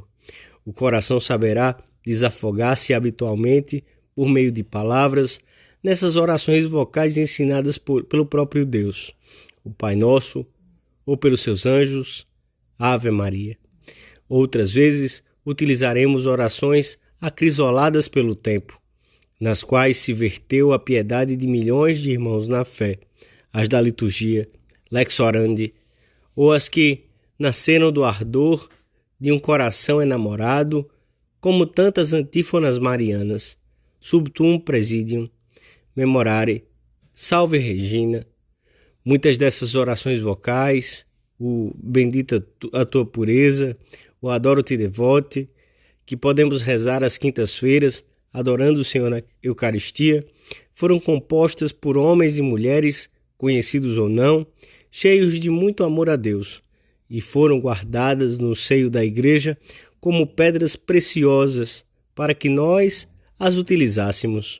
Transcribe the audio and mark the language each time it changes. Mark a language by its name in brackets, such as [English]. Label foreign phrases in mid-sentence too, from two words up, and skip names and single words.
[Portuguese] O coração saberá desafogar-se habitualmente por meio de palavras nessas orações vocais ensinadas pelo próprio Deus, o Pai Nosso, ou pelos seus anjos, Ave Maria. Outras vezes utilizaremos orações acrisoladas pelo tempo, nas quais se verteu a piedade de milhões de irmãos na fé, as da liturgia, [Latin] lex orandi, [Portuguese] ou as que nasceram do ardor de um coração enamorado, como tantas antífonas marianas, [Latin] sub tuum presidium, [Portuguese] memorare, [Latin] salve Regina. [Portuguese] Muitas dessas orações vocais, o bendita a tua pureza, o [Latin] adoro-te devote, [Portuguese] que podemos rezar às quintas-feiras, adorando o Senhor na Eucaristia, foram compostas por homens e mulheres, conhecidos ou não, cheios de muito amor a Deus, e foram guardadas no seio da Igreja como pedras preciosas para que nós as utilizássemos.